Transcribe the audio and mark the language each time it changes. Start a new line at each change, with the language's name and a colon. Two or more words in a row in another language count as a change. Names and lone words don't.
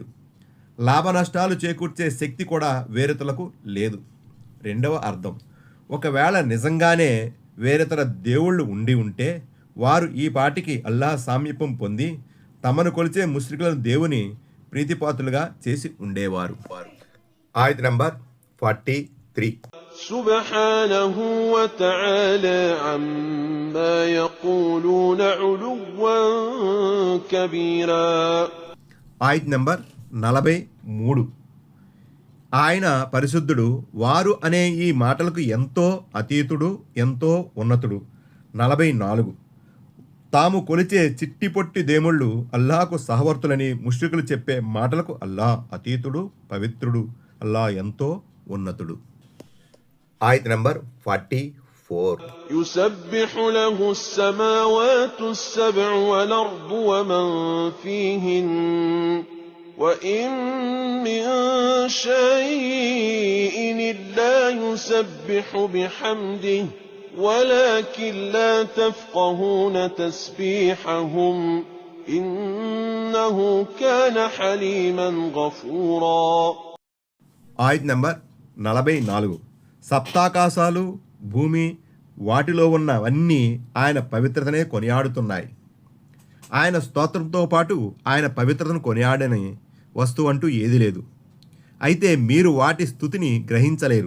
Telugu: లాభ నష్టాలు చేకూర్చే శక్తి కూడా వేరేతలకు లేదు. రెండవ అర్థం: ఒకవేళ నిజంగానే వేరేతర దేవుళ్ళు ఉండి ఉంటే వారు ఈ పాటికి అల్లాహ్ సామీప్యం పొంది తమను కొలిచే ముష్రికులను దేవుని ప్రీతిపాత్రులుగా చేసి ఉండేవారు. ఆయత్ నంబర్ 43.
Arabic: سبحانه وتعالى عما يقولون علوا كبيرا.
Telugu: ఆయత్ నంబర్ 43. ఆయన పరిశుద్ధుడు, వారు అనే ఈ మాటలకు ఎంతో అతీతుడు, ఎంతో ఉన్నతుడు. 44. తాము కొలిచే చిట్టి పొట్టి దేముళ్ళు అల్లాహకు సహవర్తులని ముష్రికులు చెప్పే మాటలకు అల్లాహ్ అతీతుడు, పవిత్రుడు, అల్లాహ్ ఎంతో ఉన్నతుడు. ఆయత్ నంబర్ 44.
Arabic: يسبح له السماوات السبع والأرض ومن فيهن وإن من شيء إلا يسبح بحمده ولكن لا تفقهون تسبيحهم إنه كان حليما غفورا.
Telugu: ఆయత్ నంబర్ 44. సప్తాకాశాలు, భూమి, వాటిలో ఉన్నవన్నీ ఆయన పవిత్రతనే కొనియాడుతున్నాయి. ఆయన స్తోత్రంతో పాటు ఆయన పవిత్రతను కొనియాడని వస్తువు అంటూ ఏదీ లేదు. అయితే మీరు వాటి స్థుతిని గ్రహించలేరు.